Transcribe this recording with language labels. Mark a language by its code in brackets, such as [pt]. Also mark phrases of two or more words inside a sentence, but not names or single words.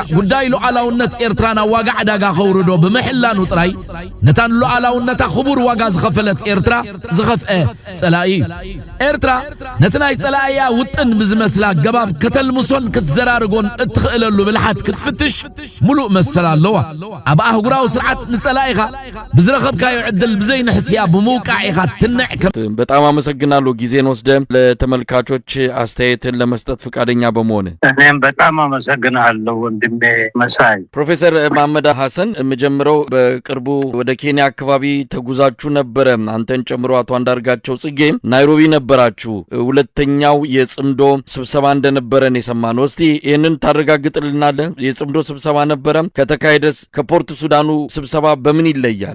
[ti] ጉዳይ ሉዓላውነት ኤርትራ ናብ ዋጋ ዕዳጋ ኸውርዶ ብምሕላኑ ጥራይ ነታን ሉዓላውነታ ክቡር ዋጋ ዝኸፈለት ኤርትራ ዝኸፍአ ጸላኢ ኤርትራ ነቲ ናይ ጸላኢያ ውጥን ብዝመስላ ገባብ ከተልምሶን ክትዘራርጎን እትኽእለሉ ብልሓት ክትፍትሽ ሙሉእ መሰል ኣለዋ ኣብ ኣህጉራዊ ስርዓት ንጸላኢኻ ብዝረኸብካዮ ዕድል ብዘይንሕስያ ብምውቃዕ ኢኻ [am] በጣም አመሰግናለሁ ጊዜን ወስደ ለተመልካቾች አስተያየትን ለመስጠት ፍቃደኛ በመሆን እኔም በጣም አመሰግናለሁ ወንድሜ መሳይ ፕሮፌሰር መሐመድ ሐሰን መጀመሪያው በቅርቡ ወደ ኬንያ አካባቢ ተጉዛችሁ ነበር አንተን ጨምሮ አቶ አንዳርጋቸው ጽጌ ናይሮቢ ነበራችሁ ሁለተኛው የጽምዶ ስብሰባ እንደነበረን የሰማነው እስቲ ይሄንን ታረጋግጥልናለ የጽምዶ ስብሰባ ነበረ ከተካሄደስ ከፖርት ሱዳኑ ስብሰባ በምን ይለያል